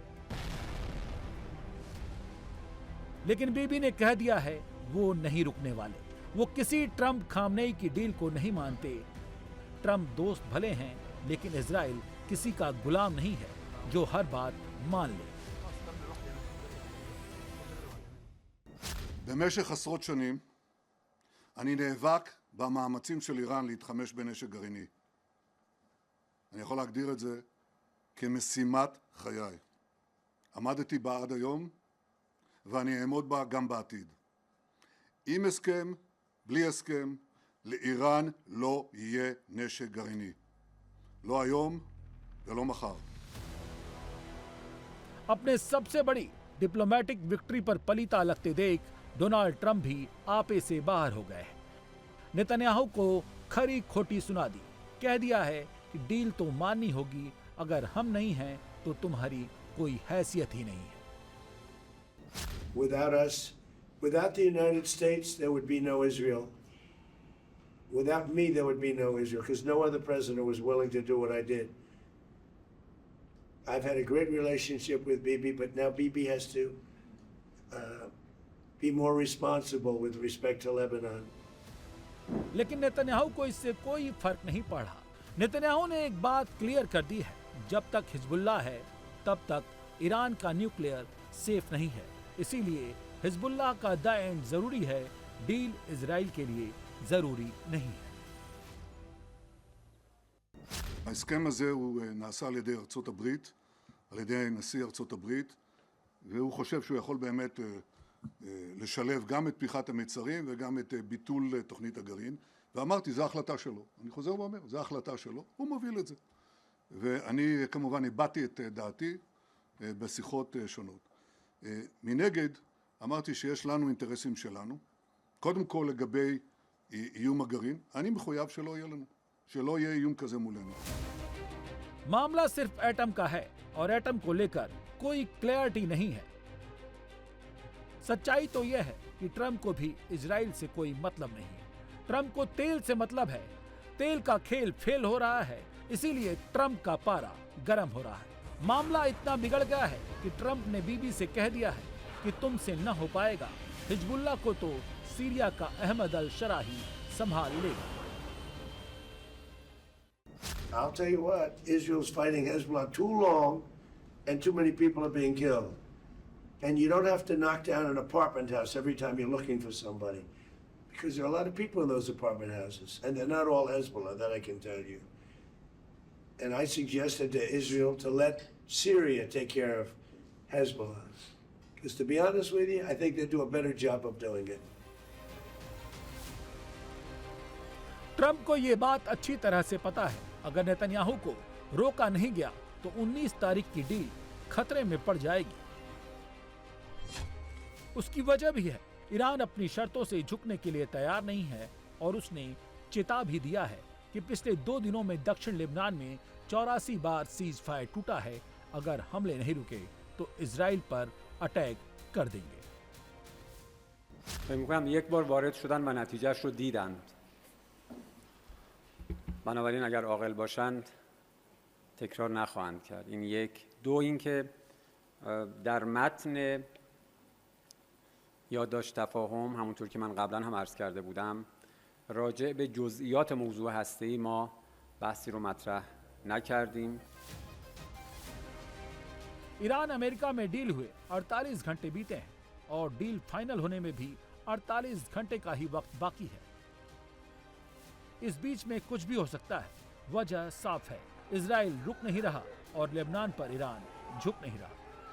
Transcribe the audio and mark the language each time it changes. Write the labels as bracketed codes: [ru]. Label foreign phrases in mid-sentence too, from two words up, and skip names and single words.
[hi] लेकिन बीबी ने कह दिया है वो नहीं रुकने वाले। वो किसी ट्रंप खामनेई की डील को नहीं मानते। ट्रंप दोस्त भले हैं, लेकिन इजराइल किसी का गुलाम नहीं है जो हर बात मान ले। [he] במשך עשרות שנים אני נאבק במאמצים של איראן להתחמש בנשק גרעיני. אני יכול להגדיר את זה כמשימת חיי. עמדתי בה עד היום ואני אעמוד בה גם בעתיד. עם הסכם, בלי הסכם, לאיראן לא יהיה נשק גרעיני. לא היום ולא מחר. [hi] अपने सबसे बड़ी [en] diplomatic victory [hi] पर पलीता लगते देख डोनाल्ड ट्रंप भी आपे से बाहर हो गए हैं। नेतन्याहू को खरी खोटी सुना दी। कह दिया है कि डील तो माननी होगी, अगर हम नहीं हैं तो तुम्हारी कोई हैसियत ही नहीं है। [en] Without us, without the United States, there would be no Israel. Without me, there would be no Israel, because no other president was willing to do what I did. I've had a great relationship with Bibi, but now Bibi has to be more responsible with respect to Lebanon. [hi] लेकिन नेतन्याहू को इससे कोई फर्क नहीं पड़ा। नेतन्याहू ने एक बात क्लियर कर दी है, जब तक हिजबुल्लाह है तब तक ईरान का [en] nuclear safe [hi] नहीं है। इसीलिए हिजबुल्लाह का [en] the end [hi] जरूरी है, डील इजराइल के लिए जरूरी नहीं है। [he] ההסכם הזה הוא נעשה על ידי ארצות הברית, על ידי נשיא ארצות הברית, והוא חושב שהוא יכול באמת לשלב גם את פתיחת המצרים וגם את ביטול תוכנית הגרעין. ואמרתי, זו החלטה שלו. אני חוזר ואומר, זו החלטה שלו, הוא מוביל את זה. ואני כמובן הבעתי את דעתי בשיחות שונות. מנגד, אמרתי שיש לנו אינטרסים שלנו. קודם כל לגבי איום הגרעין, אני מחויב שלא יהיה לנו. שלא יהיה איום כזה מולנו. [hi] मामला सिर्फ एटम का है और एटम को लेकर कोई क्लैरिटी नहीं है। सच्चाई तो यह है कि ट्रंप को भी इजराइल से कोई मतलब नहीं। ट्रंप को तेल से मतलब है। तेल का खेल फेल हो रहा है, इसीलिए ट्रंप का पारा गर्म हो रहा है। मामला इतना बिगड़ गया है कि ट्रंप ने बीबी से कह दिया है कि तुमसे न हो पाएगा। हिजबुल्लाह को तो सीरिया का अहमद अल शराही संभाल लेगा। [en] I'll tell you what, Israel's fighting Hezbollah too long and too many people are being killed. And you don't have to knock down an apartment house every time you're looking for somebody. Because there are a lot of people in those apartment houses. And they're not all Hezbollah, that I can tell you. And I suggested to Israel to let Syria take care of Hezbollah. Because to be honest with you, I think they do a better job of doing it. [hi] ट्रंप को ये बात अच्छी तरह से पता है, अगर नेतन्याहू को रोका नहीं गया तो 19 तारीख की डील खतरे में पड़ जाएगी। उसकी वजह भी है, ईरान अपनी शर्तों से झुकने के लिए तैयार नहीं है और उसने चेता भी दिया है कि पिछले 2 दिनों में दक्षिण लेबनान में 84 बार [en] cease fire [hi] टूटा है। अगर हमले नहीं रुके तो इजराइल पर अटैक कर देंगे। [fa] فکر می‌کنم یک بار وارد شدن و نتیجهش رو دیدند. بنابراین اگر عاقل باشند تکرار نخواهند کرد. این یک. دو اینکه در متن یادداشت تفاهم همونطور که من قبلا هم عرض کرده بودم راجع به جزئیات موضوع هسته‌ای ما بحثی رو مطرح نکردیم. [hi] ईरान अमेरिका में डील हुए 48 घंटे बीते हैं और डील फाइनल होने में भी 48 घंटे का ही वक्त बाकी है। इस बीच में कुछ भी हो सकता है। वजह साफ है, इजराइल रुक नहीं रहा और लेबनान पर ईरान झुक नहीं रहा।